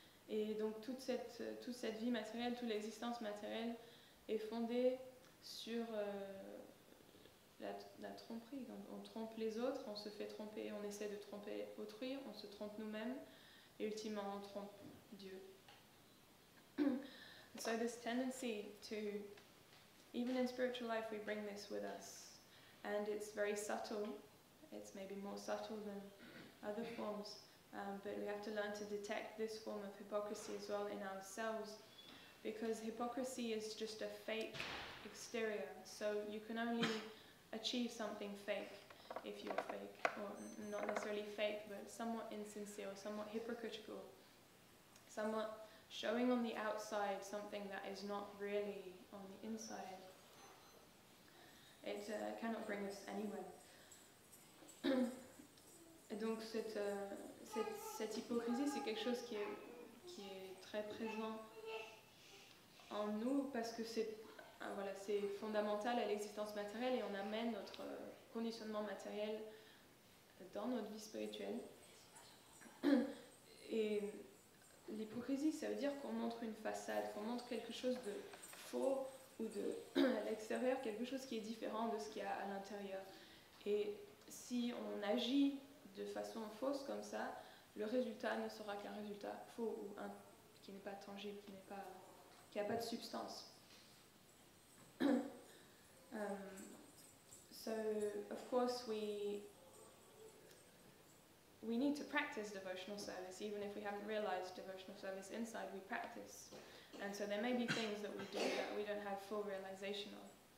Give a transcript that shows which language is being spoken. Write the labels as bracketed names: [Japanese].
[French] Et donc toute cette vie matérielle, toute l'existence matérielle est fondée sur la tromperie. Donc on trompe les autres, on se fait tromper, on essaie de tromper autrui, on se trompe nous-mêmes, et ultimement on trompe Dieu. [English] So this tendency to, even in spiritual life, we bring this with us, and it's very subtle. It's maybe more subtle than other forms, but we have to learn to detect this form of hypocrisy as well in ourselves, because hypocrisy is just a fake exterior. So you can only achieve something fake if you're fake, or not necessarily fake, but somewhat insincere, or somewhat hypocritical, somewhat showing on the outside something that is not really on the inside. It cannot bring us anywhere. [French] Et donc cette hypocrisie, c'est quelque chose qui est très présent en nous, parce que c'est fondamental à l'existence matérielle, et on amène notre conditionnement matériel dans notre vie spirituelle. Et l'hypocrisie, ça veut dire qu'on montre une façade, qu'on montre quelque chose de faux, ou à l'extérieur, quelque chose qui est différent de ce qu'il y a à l'intérieur. Et si on agit de façon fausse comme ça, le résultat ne sera qu'un résultat faux, ou qui n'est pas tangible, qui n'a pas de substance. [English] So, of course, we need to practice devotional service. Even if we haven't realized devotional service inside, we practice. And so there may be things that we do that we don't have full realization of.